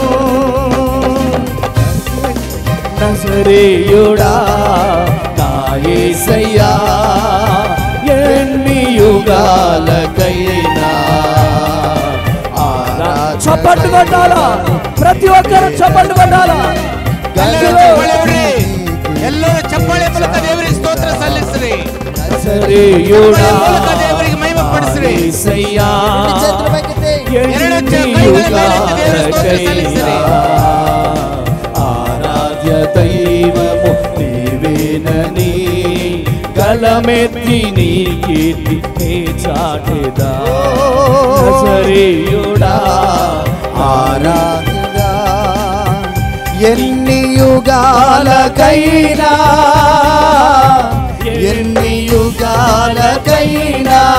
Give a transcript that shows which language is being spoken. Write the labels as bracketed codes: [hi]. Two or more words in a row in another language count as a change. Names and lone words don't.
[te] నజరేయుడా నా యేసయ్యా, ఎన్ని యుగాలకైనా చప్పట్లు కొట్టాలా? ప్రతి ఒక్కరు చప్పట్లు కొట్టాలా? [kn] ಎಲ್ಲರೂ ಚಪ್ಪಾಳೆ ಹೊಡ್ರಿ. ಎಲ್ಲರೂ ಚಪ್ಪಾಳೆ ಮೂಲಕ ದೇವರಿಗೆ ಸ್ತೋತ್ರ ಸಲ್ಲಿಸ್ರಿ. [te] నజరేయుడా [kn] ಮೂಲಕ ದೇವರಿಗೆ ಮಹಿಮೆ ಪಡಿಸ್ರಿ. [te] యేసయ్యా, [kn] ಎರಡು ಕೈಗಳ ಮೇಲೆತ್ತಿ ದೇವರಿಗೆ ಸ್ತೋತ್ರ ಸಲ್ಲಿಸ್ರಿ. [te] ఆరాధ్య దైవము నీవేనని గలమెత్తి నీ కీర్తి నీ చాటెదా. నజరేయుడా ఆరాధగా, ఎన్ని యుగాలకైనా, ఎన్ని యుగాలకైనా,